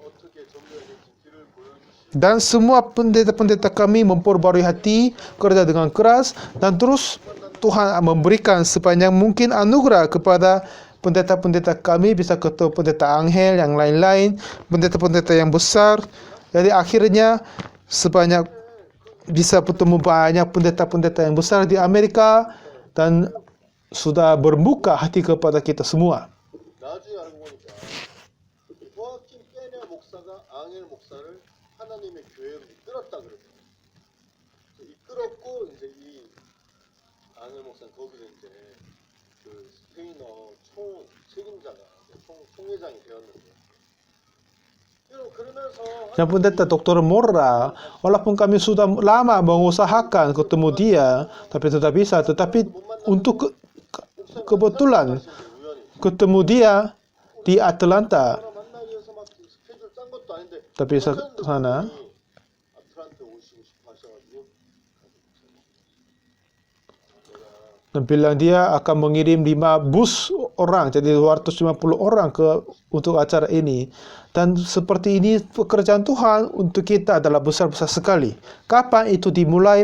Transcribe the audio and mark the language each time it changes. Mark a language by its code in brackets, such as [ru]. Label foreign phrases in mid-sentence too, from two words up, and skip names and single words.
[id] Dan semua pendeta-pendeta kami memperbarui hati, kerja dengan keras, dan terus Tuhan memberikan sebanyak mungkin anugerah kepada pendeta-pendeta kami, bisa ketemu pendeta Angel, yang lain-lain, pendeta-pendeta yang besar. Jadi akhirnya bisa bertemu banyak pendeta-pendeta yang besar di Amerika, dan sudah berbuka hati kepada kita semua. [ko] 나중에 알고 보니까 호아킨 페냐 목사가 앙헬 목사를 하나님의 교회로 이끌었다 그랬어요. 이끌었고 이제 이 앙헬 목사는 거기서 이제 그 스페인어 총 책임자가 총회장이 되었는데, 여러분 그러면서 [id] Yang pendeta Dr. Mora, walaupun kami sudah lama mengusahakan ketemu dia, tapi tidak bisa. Tetapi untuk kebetulan ketemu dia di Atlanta, [ko] 만나기 위해서 막 스케줄 짠 것도 아닌데 [id] tapi sana [ko] 아틀란타 오시고 싶어 하셔가지고 [id] dan bilang dia akan mengirim 5 bus orang, jadi 250 orang untuk acara ini. Dan seperti ini pekerjaan Tuhan untuk kita adalah besar-besar sekali. Kapan itu dimulai?